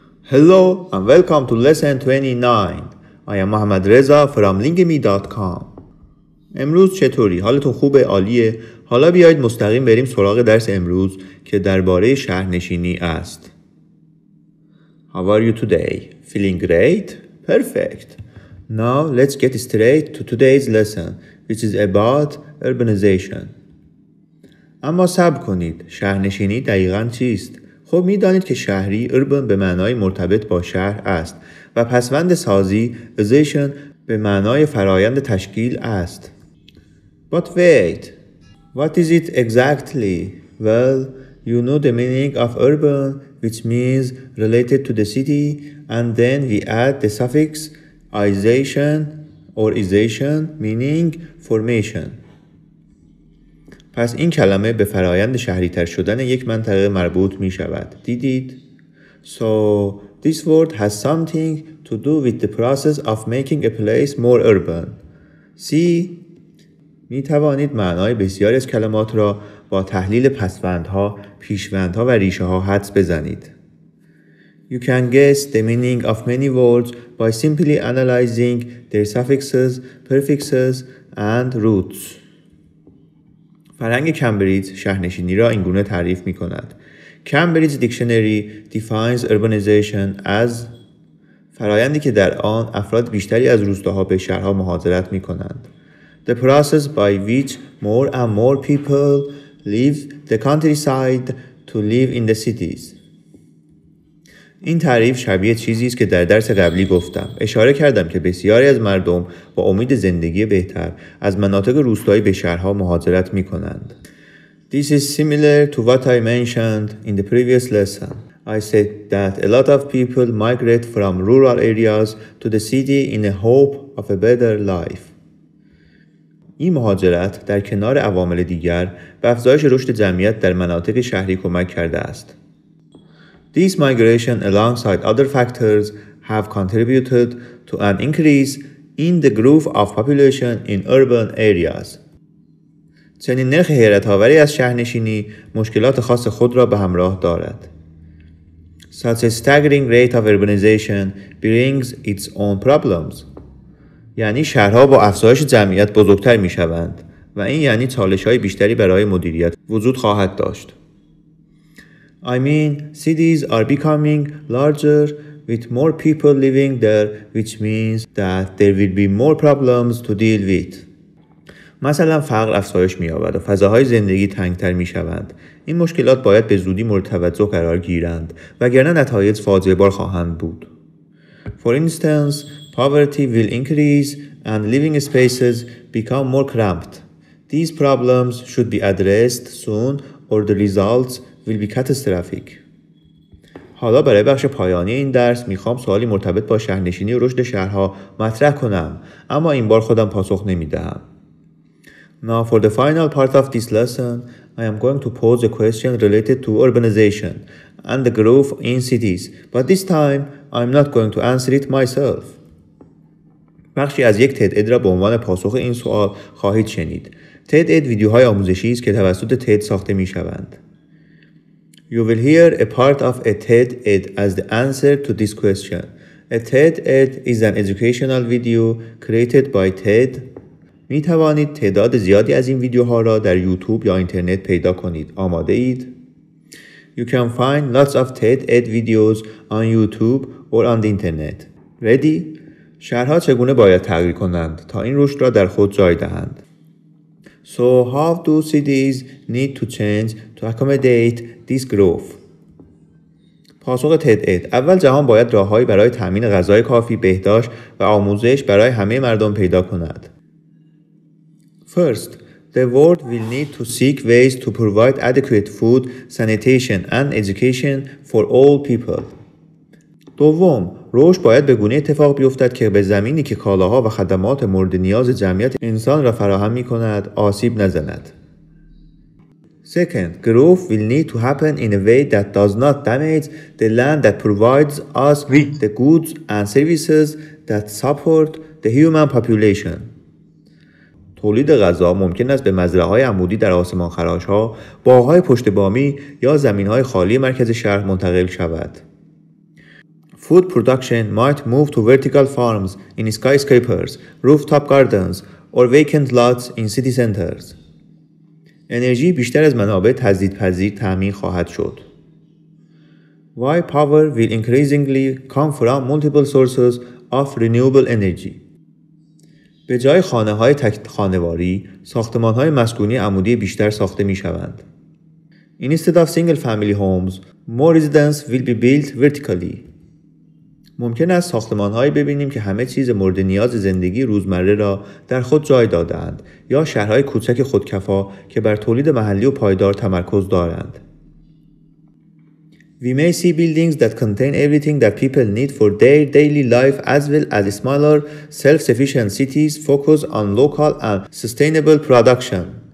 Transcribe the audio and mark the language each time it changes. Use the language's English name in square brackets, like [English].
[English] Hello and welcome to lesson 29. I am Mohammad Reza from lingme.com. [Persian] امروز چطوری؟ حالتون خوبه؟ عالیه؟ حالا بیایید مستقیم بریم سراغ درس امروز که درباره شهرنشینی است. [English] How are you today? Feeling great? Perfect. Now let's get straight to today's lesson, which is about urbanization. [Persian] اما صبر کنید، شهرنشینی دقیقاً چیست؟ خب میدانید که شهری urban به معنای مرتبط با شهر است و پسوند سازی ization به معنای فرایند تشکیل است. [English] But wait, what is it exactly? Well, you know the meaning of urban, which means related to the city, and then we add the suffix ization or ization, meaning formation. [Persian] پس این کلمه به فرایند شهری‌تر شدن یک منطقه مربوط می شود. دیدید؟ [English] So, this word has something to do with the process of making a place more urban. See? [Persian] می توانید معنای بسیاری از کلمات را با تحلیل پسوندها، پیشوندها و ریشه ها حدس بزنید. [English] You can guess the meaning of many words by simply analyzing their suffixes, prefixes and roots. [Persian] فرهنگ کمبریج شهرنشینی را اینگونه تعریف می کند. [English] Cambridge Dictionary defines urbanization as [Persian] فرایندی که در آن افراد بیشتری از روستاها به شهرها مهاجرت می کنند. [English] The process by which more and more people leave the countryside to live in the cities. [Persian] این تعریف شبیه چیزی است که در درس قبلی گفتم. اشاره کردم که بسیاری از مردم با امید زندگی بهتر از مناطق روستایی به شهرها مهاجرت می کنند. [English] This is similar to what I mentioned in the previous lesson. I said that a lot of people migrate from rural areas to the city in a hope of a better life. [Persian] این مهاجرت در کنار عوامل دیگر به افزایش رشد جمعیت در مناطق شهری کمک کرده است. [English] This migration alongside other factors have contributed to an increase in the growth of population in urban areas. [Persian] چنین نرخ حیرت‌آوری از شهرنشینی مشکلات خاص خود را به همراه دارد. [English] Such a staggering rate of urbanization brings its own problems. [Persian] یعنی شهرها با افزایش جمعیت بزرگتر می شوند و این یعنی چالش‌های بیشتری برای مدیریت وجود خواهد داشت. [English] I mean, cities are becoming larger with more people living there, which means that there will be more problems to deal with. [Persian] مثلا فقر افزایش می‌یابد و فضاهای زندگی تنگتر می‌شوند. این مشکلات باید به زودی مورد توجه قرار گیرند وگرنه نتایج فاجعه بار خواهند بود. [English] For instance, poverty will increase and living spaces become more cramped. These problems should be addressed soon or the results will be catastrophic. [Persian] حالا برای بخش پایانی این درس میخوام سوالی مرتبط با شهرنشینی و رشد شهرها مطرح کنم، اما این بار خودم پاسخ نمیدهم. [English] Now for the final part of this lesson, I am going to pose a question related to urbanization and the growth in cities, but this time I am not going to answer it myself. [Persian] بخشی از یک TED Ed را به عنوان پاسخ این سوال خواهید شنید. TED Ed ویدیوهای آموزشی است که توسط TED ساخته می شوند. [English] You will hear a part of a TED Ed as the answer to this question. A TED Ed is an educational video created by TED. [Persian] می توانید تعداد زیادی از این ویدیوها را در یوتیوب یا اینترنت پیدا کنید. آماده اید؟ [English] You can find lots of TED Ed videos on YouTube or on the internet. Ready? [Persian] شهرها چگونه باید تغییر کنند تا این رشد را در خود جای دهند؟ [English] So how do cities need to change to accommodate this growth? [Persian] پاسخ TED Ed. اول جهان باید راههایی برای تامین غذای کافی، بهداشت و آموزش برای همه مردم پیدا کند. [English] First, the world will need to seek ways to provide adequate food, sanitation and education for all people. [Persian] دوم، رشد باید به گونه اتفاق بیفتد که به زمینی که کالاها و خدمات مورد نیاز جمعیت انسان را فراهم می‌کند آسیب نزند. [English] Second, growth will need to happen in a way that does not damage the land that provides us with the goods and services that support the human population. [Persian] تولید غذا ممکن است به مزرعه‌های عمودی در آسمان‌خراش‌ها، باغ‌های پشت بامی یا زمین‌های خالی مرکز شهر منتقل شود. [English] Food production might move to vertical farms in skyscrapers, rooftop gardens, or vacant lots in city centers. [Persian] انرژی بیشتر از منابع تجدیدپذیر تامین خواهد شد. [English] While power will increasingly come from multiple sources of renewable energy. [Persian] به جای خانه‌های تک خانواری، ساختمان‌های مسکونی عمودی بیشتر ساخته می‌شوند. [English] Instead of single family homes, more residents will be built vertically. [Persian] ممکن است ساختمان‌هایی ببینیم که همه چیز مورد نیاز زندگی روزمره را در خود جای داده‌اند یا شهرهای کوچک خودکفا که بر تولید محلی و پایدار تمرکز دارند. [English] We may see buildings that contain everything that people need for their daily life as well as smaller, self-sufficient cities focus on local and sustainable production.